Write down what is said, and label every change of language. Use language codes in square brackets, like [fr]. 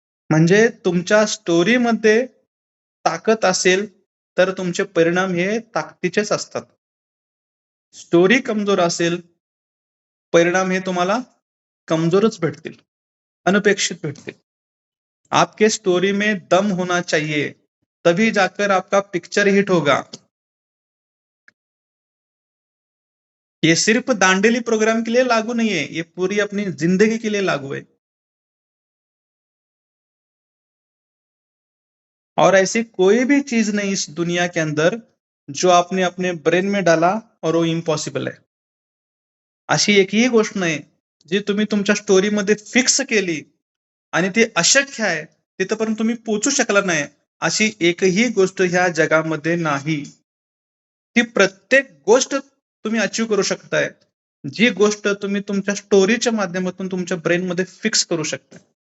[mr] म्हणजे तुमच्या स्टोरीमध्ये ताकद असेल, तर तुमचे परिणाम हे ताकदीचेच असतात. स्टोरी कमजोर असेल, परिणाम हे तुम्हाला कमजोरच भेटतील, अनपेक्षित भेटतील. [hi] आपके स्टोरी में दम होना चाहिए, तभी जाकर आपका पिक्चर हिट होगा. ये सिर्फ दांडेली प्रोग्राम के लिए लागू नहीं है, ये पूरी अपनी जिंदगी के लिए लागू है. और ऐसी कोई भी चीज नहीं इस दुनिया के अंदर जो आपने अपने ब्रेन में डाला और वो इम्पॉसिबल है. [mr] अशी एकही गोष्ट नाही जी तुम्ही तुमच्या स्टोरीमध्ये फिक्स केली आणि ती अशक्य आहे, तिथपर्यंत तुम्ही पोहोचू शकला नाही, अशी एकही गोष्ट ह्या जगामध्ये नाही. ती प्रत्येक गोष्ट तुम्ही अचीव करू शकताय, जी गोष्ट तुम्ही तुमच्या स्टोरीच्या माध्यमातून तुमच्या ब्रेनमध्ये फिक्स करू शकता.